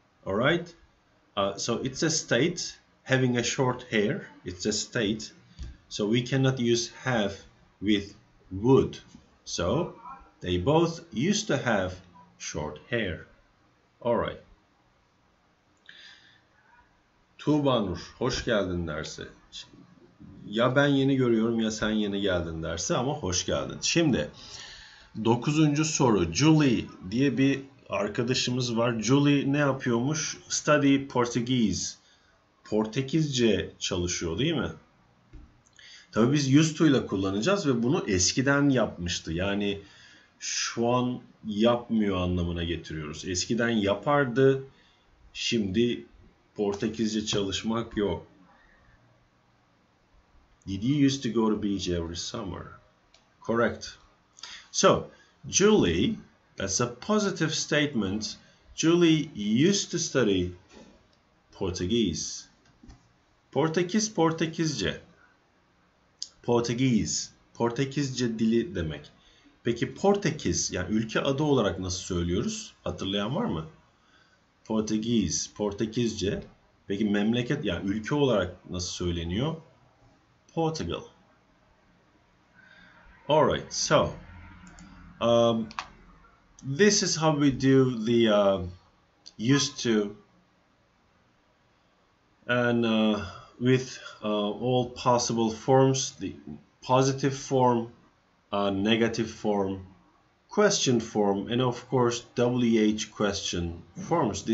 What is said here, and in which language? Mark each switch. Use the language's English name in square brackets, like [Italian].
[English] All right, so it's a state having a short hair. It's a state, so we cannot use have with would. So they both used to have short hair. All right. [Turkish] Tuğba Nur, hoş geldin derse. Ya ben yeni görüyorum ya sen yeni geldin derse, ama hoş geldin. Şimdi 9. soru. Julie diye bir arkadaşımız var. Julie ne yapıyormuş? [English] Study Portuguese. [Turkish] Portekizce çalışıyor değil mi? Tabii biz used to ile kullanacağız ve bunu eskiden yapmıştı. Yani şu an yapmıyor anlamına getiriyoruz. Eskiden yapardı. Şimdi Portekizce çalışmak yok. [English] Did you used to go to beach every summer? Correct. So, Julie, that's a positive statement. Julie used to study Portuguese. [Turkish] Portekiz, Portekizce. Portuguese, Portekizce dili demek. Peki Portekiz, yani ülke adı olarak nasıl söylüyoruz? Hatırlayan var mı? Portuguese, Portekizce. Peki memleket, yani ülke olarak nasıl söyleniyor? [English] Portugal. Alright, so this is how we do the used to, and with all possible forms, the positive form, negative form, question form, and of course WH question forms.